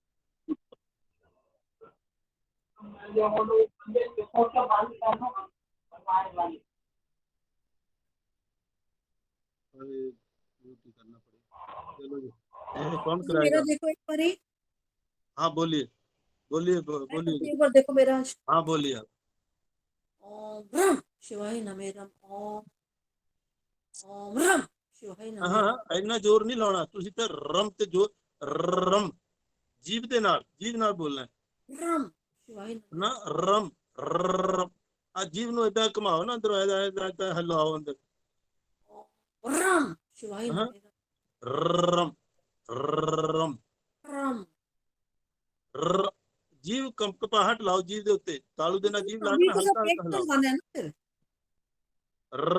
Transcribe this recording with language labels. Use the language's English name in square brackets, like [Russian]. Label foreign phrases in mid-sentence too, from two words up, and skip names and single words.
[Hindi] करना पड़ेगा। चलो जी, कौन जी मेरा कराएगा? देखो एक बार ही। हाँ बोलिए बोलिए बोलिए। एक बार देखो मेरा। हाँ बोलिए आप। [Sanskrit] ओम ब्रह्म शिवाय नमः रम। ओम ओम ब्रह्म शिवाय [Hindi] हाँ [Sanskrit] नमः रम। [Hindi] हाँ इतना जोर नहीं लाना, [Punjabi] ਤੁਸੀ ਤੋ ਰਮ ਤੇ ਜ਼ੋਰ, ਰਮ ਜੀਭ ਦੇ ਨਾਲ, ਜੀਭ ਨਾਲ ਬੋਲਣਾ ਹੈ [Sanskrit] ब्रह्म शिवाय [Hindi] ना। [Punjabi] ਰਮ ਰਮ ਆ ਜੀਭ ਨੂੰ ਇੱਦਾਂ ਘੁਮਾਓ ਨਾ, ਅੰਦਰ ਇੱਦਾਂ ਹਿਲਾਓ ਅੰਦਰ। [Sanskrit] ब्रह्म शिवाय [Hindi] हाँ [Sanskrit] नमः रम। रम रम ब्रह्म [Punjabi] ਜੀਵ ਕੰਪਕਪਾਹਟ ਲਾਓ ਜੀਭ ਦੇ ਉੱਤੇ, ਤਾਲੂ ਦੇ ਨਾਲ ਜੀਭ ਲਾ [Hindi] अभी के तो सब हल्का पेट हल्का में हिलाओ। लगाना है ना फिर।